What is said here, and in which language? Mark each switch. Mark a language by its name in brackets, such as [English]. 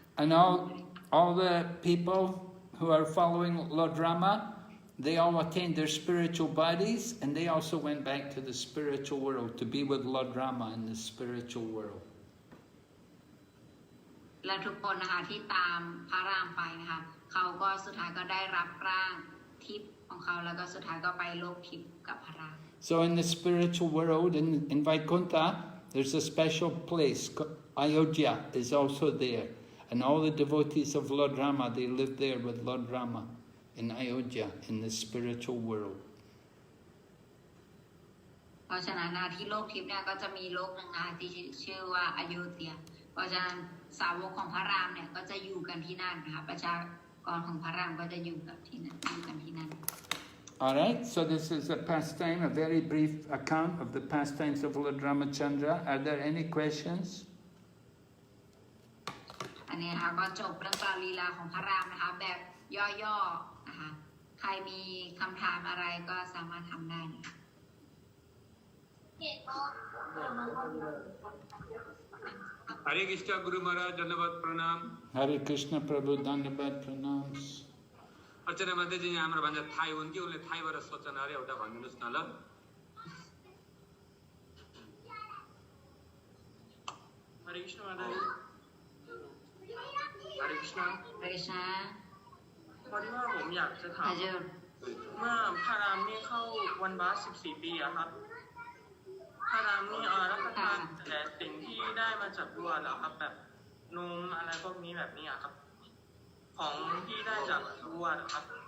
[English] And all the people who are following Lord Rama, they all attained their spiritual bodies, and they also went back to the spiritual world to be with Lord Rama in the spiritual world. [Thai] และทุกคนนะคะที่ตามพระรามไปนะคะเขาก็สุดท้ายก็ได้รับร่างทิพย์ของเขาแล้วก็สุดท้ายก็ไปโลกทิพย์กับพระราม [English] So in the spiritual world, in Vaikuntha, there's a special place. Ayodhya is also there. And all the devotees of Lord Rama, they live there with Lord Rama in Ayodhya, in the spiritual world. [Thai] เพราะฉะนั้นที่โลกทิพย์เนี่ยก็จะมีโลกหนึ่งที่ชื่อว่าอโยธยาเพราะฉะนั้นสาวกของพระรามเนี่ยก็จะอยู่กันที่นั่นนะคะประชากรของพระรามก็จะอยู่กันที่นั่น [English] Alright, so this is a pastime, a very brief account of the pastimes of Lord Ramachandra. Are there any questions? [Thai] อันนี้นะคะก็จบเรื่องราวลีลาของพระรามนะคะแบบย่อๆนะคะใครมีคำถามอะไรก็สามารถทำได้นะคะ [English] Hare Krishna Guru Maharaj, Dandavad Pranam. Hare Krishna Prabhu, Dandavad Pranams. [Nepali] अर्चना माताजी यहाँ हाम्रो भन्छ Thai हुन् कि उनले थाईबाट सोध्छन् अरे एउटा भनिदिनुहोस् न ल हरे कृष्ण माताजी हरे कृष्ण พระकृष्ण [Thai] พอดีว่าผมอยากจะถาม [Nepali] हजुर [Thai] เมื่อพระรามนี่เข้าวันบาส14 ปีอะครับพระรามนี่รับประทานแต่สิ่งที่ได้มาจากวัวเหรอครับแบบนมอะไรพวกนี้แบบนี้อะครับของที่ได้จากวัวเหรอครับ